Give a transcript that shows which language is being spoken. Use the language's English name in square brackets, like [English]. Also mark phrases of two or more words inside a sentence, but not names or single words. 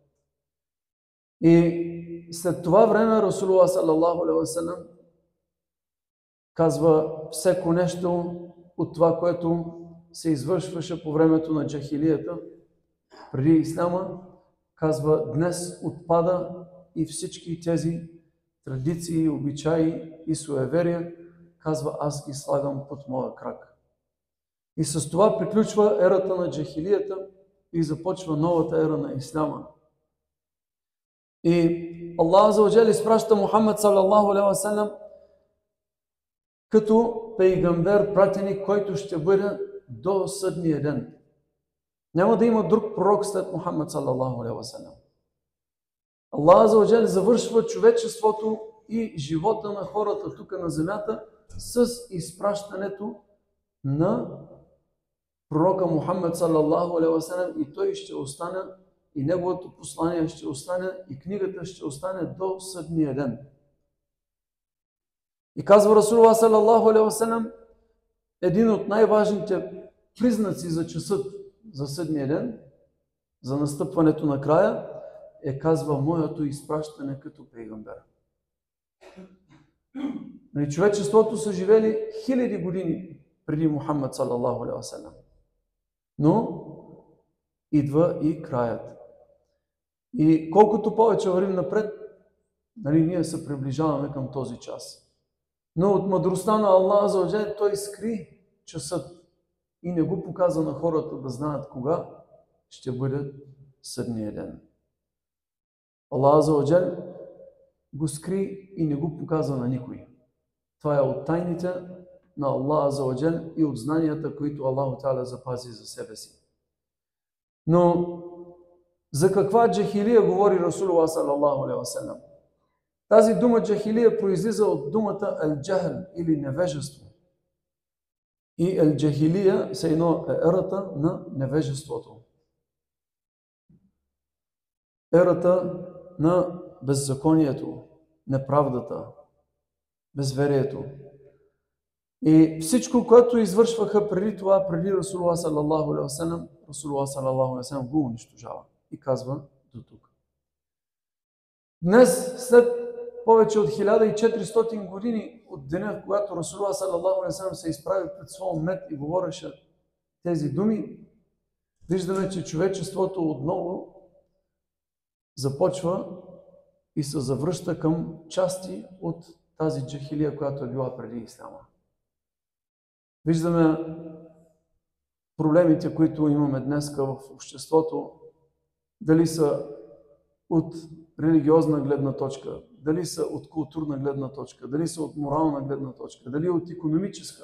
[Bulgarian] И след това време Расулуллах [Arabic] صلى الله عليه وسلم [Bulgarian] казва всеко нещо от това, което се извършваше по времето на джахилията, преди исляма, казва днес отпада и всички тези традиции, обичаи и суеверия, казва аз ги слагам под моя крак. И с това приключва ерата на джахилията и започва новата ера на исляма. И [Arabic] الله عز وجل [Bulgarian] изпраща Мухаммед [Arabic] صلى الله عليه وسلم [Bulgarian] като пейгамбер, пратеник, който ще бъде до съдния ден. Няма да има друг пророк след Мухаммед [Arabic] صلى الله عليه وسلم. الله عز وجل [Bulgarian] завършва човечеството и живота на хората тук на земята с изпращането на пророка Мухаммед [Arabic] صلى الله عليه وسلم [Bulgarian] и той ще остане, и неговото послание ще остане, и книгата ще остане до съдния ден. И казва Расулуллах [Arabic] صلى الله عليه وسلم, [Bulgarian] един от най-важните признаци за часът за съдния ден, за настъпването на края, казва моето изпращане като пейгамбер. Човечеството са живели хиляди години преди Мухаммед [Arabic] صلى الله عليه وسلم. [Bulgarian] Но идва и краят. И колкото повече вървим напред, ние се приближаваме към този час. Но от мъдростта на [Arabic] الله عز وجل [Bulgarian] той скри часът и не го показа на хората да знаят кога ще бъде съдния ден. [Arabic] الله عز وجل [Bulgarian] го скри и не го показа на никой. Това е от тайните на [Arabic] الله عز وجل [Bulgarian] и от знанията, които [Arabic] الله تعالى [Bulgarian] запази за себе си. Но за каква джахилия говори Расулуллах [Arabic] صلى الله عليه وسلم? [Bulgarian] Тази дума джахилия произлиза от думата ал-джахл или невежество. И ал-джахилия се едно е ерата на невежеството. Ерата на беззаконието, неправдата, безверието. И всичко, което извършваха преди това, преди Расулуллах [Arabic] صلى الله عليه وسلم, [Bulgarian] Расулуллах [Arabic] صلى الله عليه وسلم [Bulgarian] го унищожава и казва до тук. Днес, след повече от 1400 години от деня, когато Расулуллах [Arabic] صلى الله عليه وسلم [Bulgarian] се изправи пред своя уммет и говореше тези думи, виждаме, че човечеството отново започва и се завръща към части от тази джахилия, която е била преди исляма. Виждаме проблемите, които имаме днес в обществото, дали са от религиозна гледна точка, дали са от културна гледна точка, дали са от морална гледна точка, дали от икономическа.